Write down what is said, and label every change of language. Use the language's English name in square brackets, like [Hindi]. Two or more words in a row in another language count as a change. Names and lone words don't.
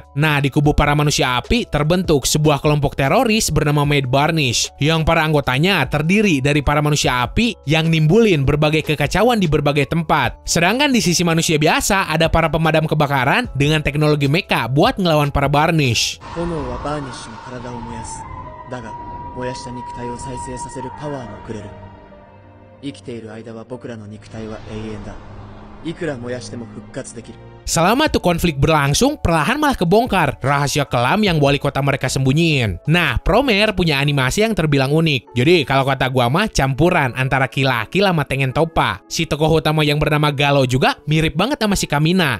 [Indonesian] Nah, di kubu para manusia api terbentuk sebuah kelompok teroris bernama Mad Barnish, yang para anggotanya terdiri dari para manusia api yang nimbulin berbagai kekacauan di berbagai tempat. Sedangkan di sisi manusia biasa ada para pemadam kebakaran dengan teknologi mecha buat ngelawan para Barnish. [Japanese] 炎はバーニッシュの体を燃やす。だが、燃やした肉体を再生させるパワーもくれる。生きている間は僕らの肉体は永遠だ。いくら燃やしても復活できる。 [Indonesian] Selama tuh konflik berlangsung, perlahan malah kebongkar rahasia kelam yang wali kota mereka sembunyiin. Nah, Promare punya animasi yang terbilang unik. Jadi, kalau kata gua mah campuran antara Kill la Kill sama Tengen Toppa. Si tokoh utama yang bernama Galo juga mirip banget sama si Kamina.